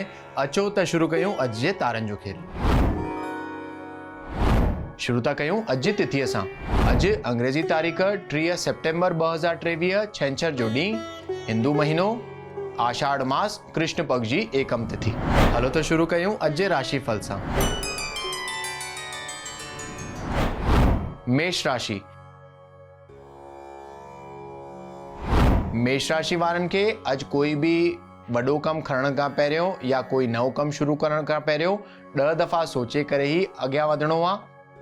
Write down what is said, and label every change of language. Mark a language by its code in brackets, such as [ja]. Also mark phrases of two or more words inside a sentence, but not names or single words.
[sd] अचो त शुरू कयूं अॼु जे तारनि जो खेल। शुरू था कयूं अॼु जी तिथीअ सां। अॼु अंग्रेजी तारीख़ 30 सेप्टेम्बर 2023 छंछर जो ॾींहुं, हिंदू महीनो आषाढ़ मास, कृष्ण पक्ष जी एकम तिथि। हलो तो शुरू कयूं अॼु जे राशि फल सां। मेष राशि। मेष राशि वारनि खे अॼु कोई बि वॾो कमु खणण खां पहिरियों या कोई नओं कमु शुरू करण खां पहिरियों 10 दफ़ा सोचे करे ही अॻियां वधणो आहे।